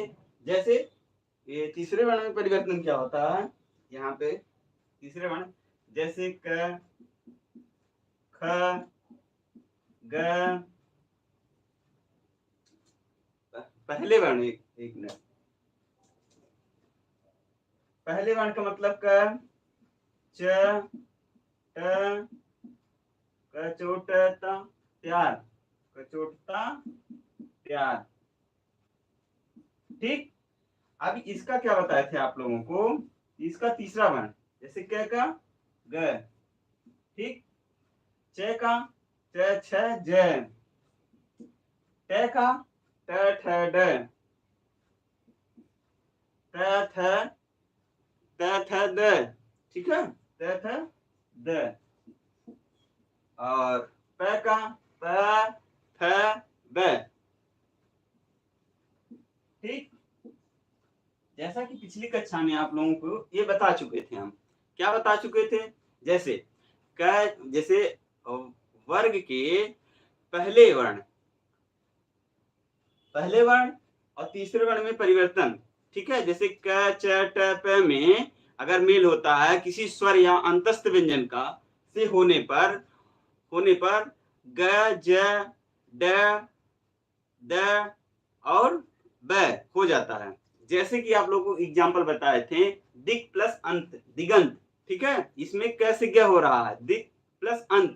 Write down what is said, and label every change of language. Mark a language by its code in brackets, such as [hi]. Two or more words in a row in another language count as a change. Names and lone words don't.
[hi] जैसे ये तीसरे वर्ण में परिवर्तन क्या होता है, यहाँ पे तीसरे वर्ण जैसे क, ख, ग, पहले वर्ण एक मिनट, पहले वर्ण का मतलब क, च, ट, कचोटता प्यार, कचोटता प्यार, ठीक। अब इसका क्या बताए थे आप लोगों को, इसका तीसरा वर्ण जैसे क का ग, ठीक, च का च छ ज, ट का ट ठ ड, त थ द, ठीक है, त थ द, और प का प फ ब, ठीक। जैसा कि पिछली कक्षा में आप लोगों को ये बता चुके थे, हम क्या बता चुके थे, जैसे जैसे वर्ग के पहले वर्ण और तीसरे वर्ण में परिवर्तन, ठीक है। जैसे क च ट प में अगर मेल होता है किसी स्वर या अंतस्थ व्यंजन का से होने पर ग ज ड द और ब हो जाता है। जैसे कि आप लोगों को एग्जाम्पल बताए थे, दिक प्लस अंत, दिगंत, ठीक है, इसमें कैसे क्या हो रहा है, दिक प्लस अंत।